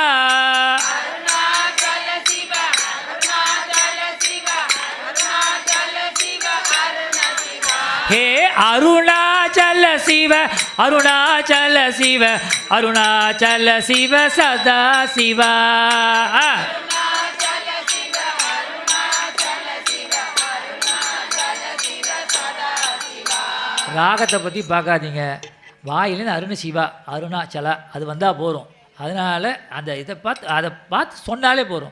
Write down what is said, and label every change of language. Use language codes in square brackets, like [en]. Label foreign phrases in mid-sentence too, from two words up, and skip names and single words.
[sa] हे अरुणाचल शिव अरुणाचल शिव अरुणाचल शिव सदा शिव [ta] ராகத்தை பற்றி பார்க்காதீங்க, வாயிலேருந்து அருண சிவா அருணாச்சலா அது வந்தால் போகிறோம். அதனால் அந்த இதை பார்த்து சொன்னாலே போகிறோம்.